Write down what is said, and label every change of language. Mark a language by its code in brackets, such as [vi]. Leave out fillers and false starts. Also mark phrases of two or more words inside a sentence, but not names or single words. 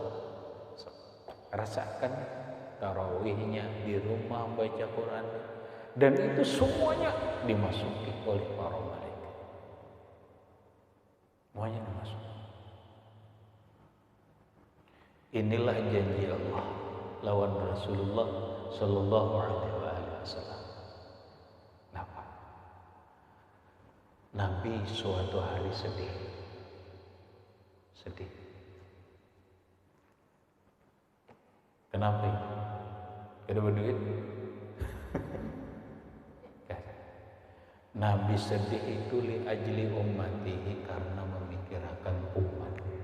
[id] Rasakan tarawihnya di rumah baca Quran, dan itu semuanya dimasuki oleh para malaikat. Semuanya dimasuki. Inilah janji Allah lawan Rasulullah [ar] صلى الله عليه وسلم. [id] Kenapa? Nabi suatu hari sedih. Kenapa? [bjn] Kada berduit? [id] Nabi sedih itu [ar] لأجل أمته, [id] karena memikirkan umat.